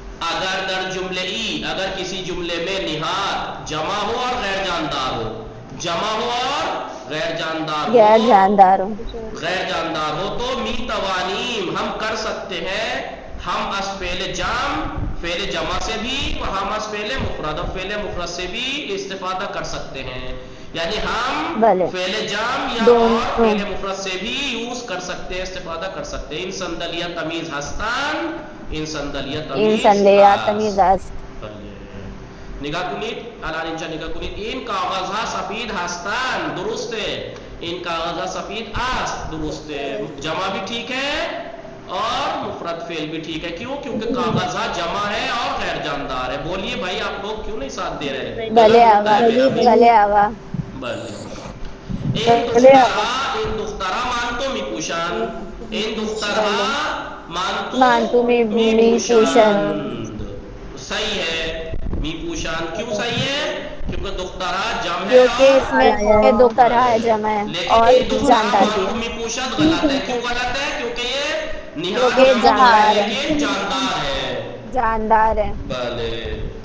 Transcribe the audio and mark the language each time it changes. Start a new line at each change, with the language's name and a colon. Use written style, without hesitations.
Persian: اگر در جملے ای،
Urdu: اگر کسی جملے میں نہاد جمع ہو اور غیر جاندار ہو، جمع ہو اور غیر جاندار ہو تو
Persian: می توانیم
Urdu: ہم کر سکتے ہیں، ہم از فعل جمع سے بھی، ہم از فعل مفرد اور فعل مفرد سے بھی استفادہ کر سکتے ہیں. یعنی ہم فعل جمع یا اور فعل مفرد سے بھی یوز کر سکتے ہیں، استفادہ کر سکتے ہیں.
Persian: ان صندلیاں تمیز ہستن، ان صندلیاں تمیز ہست. نگاہ کنید الان اینجا نگاہ کنید. این کاغذها سفید هستند،
Urdu: درست ہے.
Persian: این کاغذها سفید است، درست ہے.
Urdu: جمع بھی ٹھیک ہے اور مفرد فعل بھی ٹھیک ہے. کیوں؟ کیونکہ کاغذها جمع ہے اور غیر جاندار ہے. بولیے بھائی آپ لوگ کیوں نہیں ساتھ دے رہے؟
Persian: بھلے آگا بله. این دخترها مانتو می پوشند، این دخترها مانتو می پوشند.
Urdu: صحیح ہے
Persian: می پوشند.
Urdu: کیوں صحیح ہے؟ کیونکہ دخترها جمع ہے کیونکہ اس میں دخترها جمع ہے اور جاندار بھی.
Persian: می پوشند
Urdu: غلط ہے. کیوں غلط ہے؟ کیونکہ یہ نہاد جمع ہے لیکن جاندار ہے. بله.